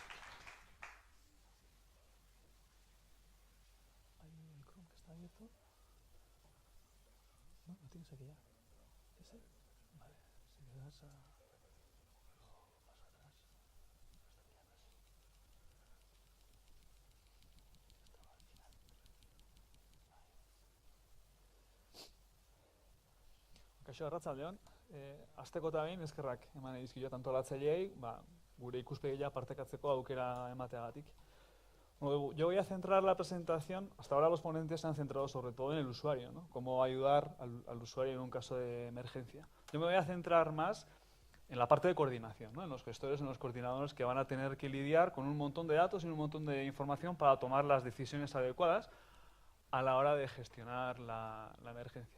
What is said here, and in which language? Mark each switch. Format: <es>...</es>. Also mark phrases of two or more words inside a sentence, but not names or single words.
<es>¿Hay un Chrome que está abierto? No, lo tienes aquí ya. ¿Ese? Vale, si le das a... más atrás. Estaba al final.</es> <eu>Kaixo, arratsaldeon. Hasteko eta behin eskerrak eman dizkiot antolatzaileei, gure ikuspegia partekatzeko aukera emateagatik.</eu> <es>Bueno, yo voy a centrar la presentación, hasta ahora los ponentes se han centrado sobre todo en el usuario, ¿no? Cómo ayudar al usuario en un caso de emergencia. Yo me voy a centrar más en la parte de coordinación, ¿no? En los gestores, en los coordinadores que van a tener que lidiar con un montón de datos y un montón de información para tomar las decisiones adecuadas a la hora de gestionar la emergencia.</es>